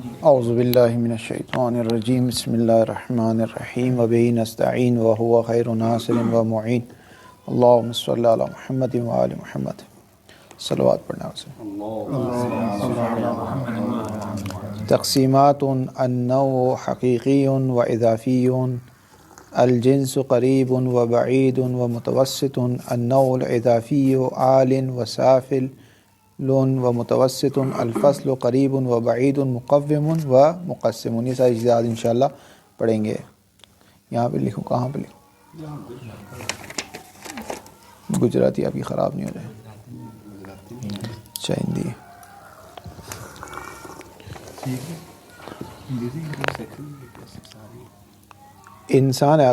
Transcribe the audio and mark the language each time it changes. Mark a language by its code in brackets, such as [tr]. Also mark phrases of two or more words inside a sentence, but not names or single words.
[ar] اعوذ باللہ من الشیطان الرجیم بسم اللہ الرحمن الرحیم وبہ نستعین وہو خیر ناصر ومعین اللہم صلی علی محمد وآل محمد. [ur] صلوات پڑھنا سے. [ar] تقسیمات النوع حقیقی و اضافی الجنس قریب و بعید و متوسط النوع الاضافی عال و سافل و متوسط الفصل قریب و بعید مقوم و مقسم. [ur] یہ ساری چیزیں آج انشاءاللہ پڑھیں گے. یہاں پہ لکھوں, کہاں پہ لکھوں؟ گجراتی آپ کی خراب نہیں ہو جائے. ہندی انسان ہے.